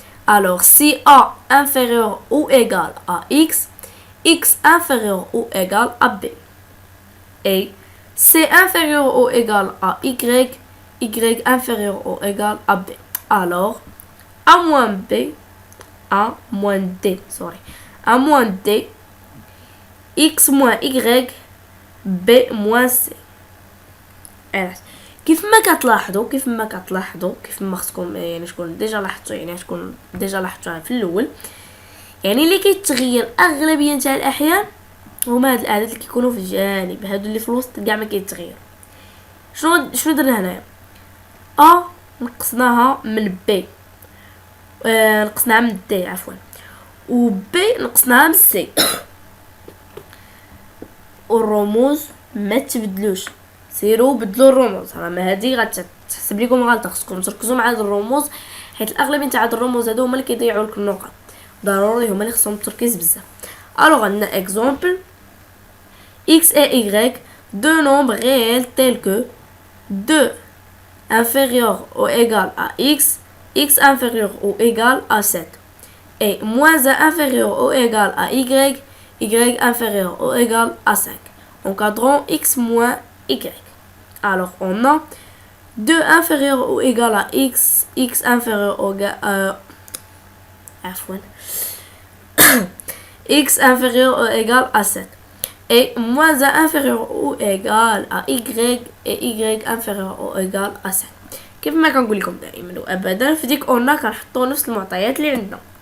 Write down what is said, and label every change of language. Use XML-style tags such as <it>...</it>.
<fr>alors si a inférieur ou égal à x inférieur ou égal à b et c inférieur ou égal à y inférieur ou égal à b alors a moins b a moins d x moins y بي موان سي.</fr> <ar>علاش؟ كيف ما كتلاحظوا كيف ما خصكم يعني شكون ديجا لاحظتوا، يعني شكون ديجا لاحظتوها في الاول، يعني اللي كيتغير اغلبيه تاع الاحيان هما هاد الاعداد اللي كيكونوا في الجانب، هادو اللي في الوسط كاع ما كيتغيروا. شنو درنا هنايا؟ ا نقصناها من بي، نقصناها من دي عفوا، و بي نقصناها من سي. والرموز ما تبدلوش، سيروا بدلوا الرموز، راه ما هادي غتحسب لكم غلطه. خصكم تركزوا مع هاد الرموز حيت الاغلبيه تاع هاد الرموز هادو هما اللي كيضيعوا لكم النقط، ضروري هما اللي خصهم التركيز بزاف.</ar> <fr>الوغ عندنا اكزومبل x et y, deux nombres réels tels que 2 inférieur ou égal à x inférieur ou égal à 7, et moins 1 inférieur ou égal à y inférieur ou égal à 5. Encadrant x moins y. Alors on a 2 inférieur ou égal à x inférieur ou égal à x inférieur ou égal à 7. Et moins 1 inférieur ou égal à y et y inférieur ou égal à 5.</fr> <ar>كيف ما كنقول لكم دائما وابدا في ديك اورنا كنحطوا نفس المعطيات اللي عندنا.</ar>